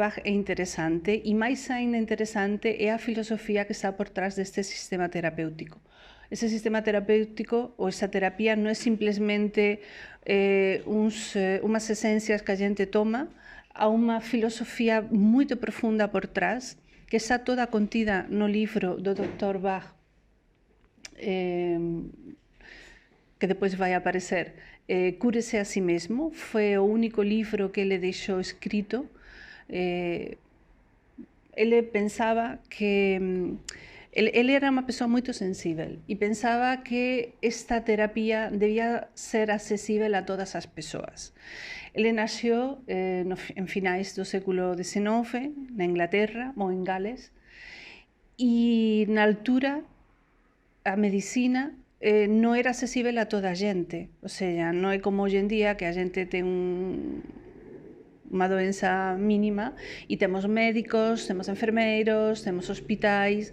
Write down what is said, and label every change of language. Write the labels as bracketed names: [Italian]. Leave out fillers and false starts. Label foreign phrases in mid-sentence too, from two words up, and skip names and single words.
[Galician] Bach é interesante e máis aínda interesante é a filosofía que está por trás deste sistema terapéutico. Ese sistema terapéutico ou esa terapia non é simplesmente unhas esencias que a gente toma, a unha filosofía moito profunda por trás que está toda contida no libro do Dr. Bach, que depois vai aparecer, Cúrese a si mesmo. [Portuguese] Foi o único livro que ele deixou escrito. [Galician] Ele pensaba que ele era unha persoa moito sensível e pensaba que esta terapia debía ser accesible a todas as persoas. Ele naxeu en finais do século XIX na Inglaterra ou en Gales, e na altura a medicina non era accesible a toda a xente, o sea, non é como hoxe en día que a xente ten unha doenza mínima e temos médicos, temos enfermeiros, temos hospitais.